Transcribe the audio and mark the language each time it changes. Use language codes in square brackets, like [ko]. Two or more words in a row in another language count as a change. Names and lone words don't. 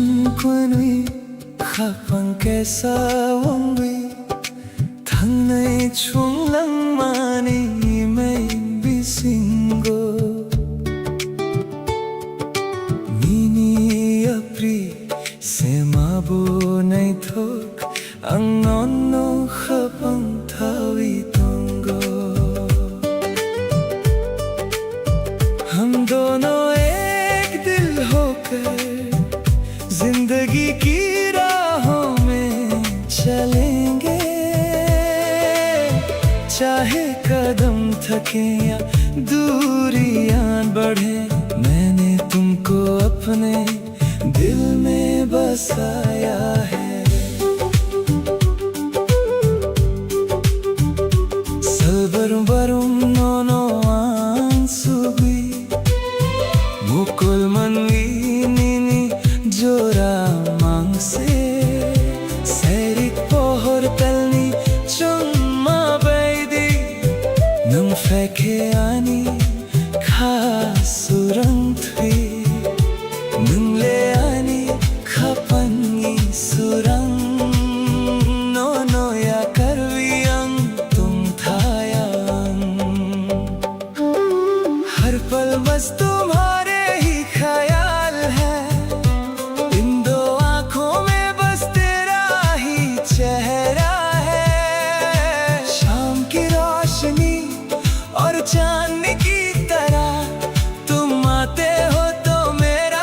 [trp] Chunkwani khapang kesa wangwi Thangnai chung lang mani may bisingo Mini apri se mabo nai thok ang nono khapang thawi tongo [hi] हम दोनों एक दिल होकर जिंदगी की राहों में चलेंगे चाहे कदम थके या दूरियां बढ़े मैंने तुमको अपने दिल में बसाया है [trp] Salbarum barum nono ansubui Mukul manwi nini jora mangse Serik pohor talni chumma baidi Nang feke ani khasurang thui Nang le ani khapangi surang Nono ya karviyang tum thayang [hi] हर पल बस तुम्हारे ही ख्याल है इन दो आँखों में बस तेरा ही चेहरा है शाम की रोशनी और चांद की तरह तुम आते हो तो मेरा